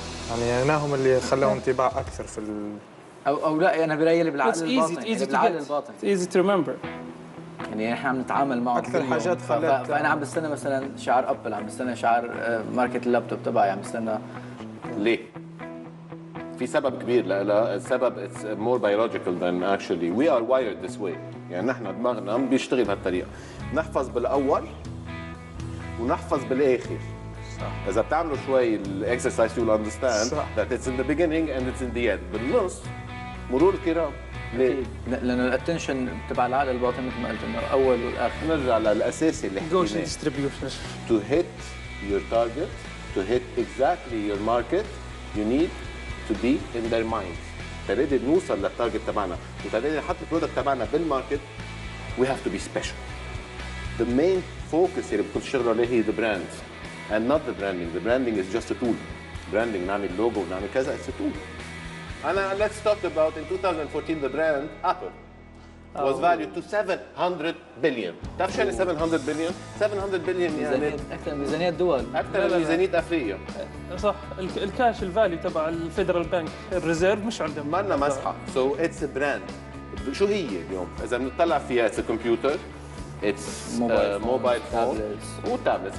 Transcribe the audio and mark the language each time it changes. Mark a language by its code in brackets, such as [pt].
[ar] يعني هناهم اللي خلاهم انطباع اكثر في او لا انا برايي بالعقل الباطن. بالعقل الباطن. [en] easy to remember. [ar] يعني احنا عم نتعامل معه اكثر حاجات خلت. فانا عم بستنى مثلا شعار ابل، عم بستنى شعار ماركه اللابتوب تبعي، عم بستنى. ليه؟ في سبب كبير لها. السبب [en] it's more biological than actually we are wired this way. [ar] يعني نحن دماغنا بيشتغل بهالطريقه، نحفظ بالاول ونحفظ بالاخر. صح. اذا بتعملوا شوي الاكسرسايز [en] you'll understand that it's in the beginning and it's in the end. [ar] بالنص مرور الكرام. ليه؟ لانه الاتنشن تبع العقل الباطن مثل ما قلت انه الاول والاخر. نرجع للاساسي اللي حكيناه. [en] Gaussian distribution. To hit your target, to hit exactly your market, you need to be in their mind. [ar] تريد نوصل للتارجت تبعنا وتريد نحط البرودكت تبعنا بالماركت. [en] We have to be special. The main focus [ar] اللي بدكم تشتغلوا عليه [en] هي the brand and not the branding. The branding is just a tool. Branding [ar] نعمل لوجو ونعمل كذا [en] it's a tool. Let's talk about in 2014 the brand Apple was valued to 700 billion. [ar] بتعرف شو يعني 700 billion؟ 700 billion يعني اكثر من ميزانيه دول، اكثر من ميزانيه افريقيا. صح. الكاش الفاليو تبع الفيدرال بانك الريزيرف مش عندهم. ما لنا مسحه. [en] So it's a brand. [ar] شو هي اليوم؟ اذا بنطلع فيها [en] it's a computer, it's [ar] موبايل فون وتابلتس.